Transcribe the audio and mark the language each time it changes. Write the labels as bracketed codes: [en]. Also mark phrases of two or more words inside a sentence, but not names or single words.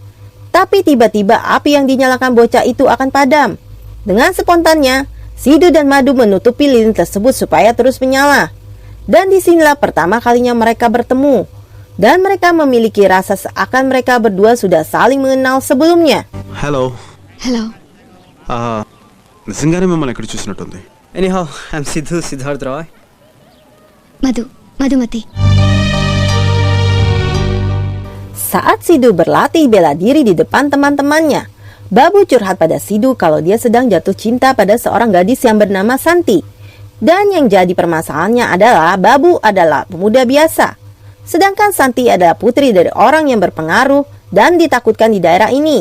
[id] Tapi tiba-tiba api yang dinyalakan bocah itu akan padam. Dengan spontannya, Sidhu dan Madu menutupi lilin tersebut supaya terus menyala. Dan disinilah pertama kalinya mereka bertemu. Dan mereka memiliki rasa seakan mereka berdua sudah saling mengenal sebelumnya. [te] హలో నిజంగానే మిమ్మల్ని ఎక్కడ చూసినట్టుంది. [en] anyhow I'm సిద్ధార్థ్ రాయ్. [te] మధుమతి. [id] Saat Sidhu berlatih bela diri di depan teman-temannya, Babu curhat pada Sidhu kalau dia sedang jatuh cinta pada seorang gadis yang bernama Santi. Dan yang jadi permasalahannya adalah Babu adalah pemuda biasa, sedangkan Santi adalah putri dari orang yang berpengaruh dan ditakutkan di daerah ini.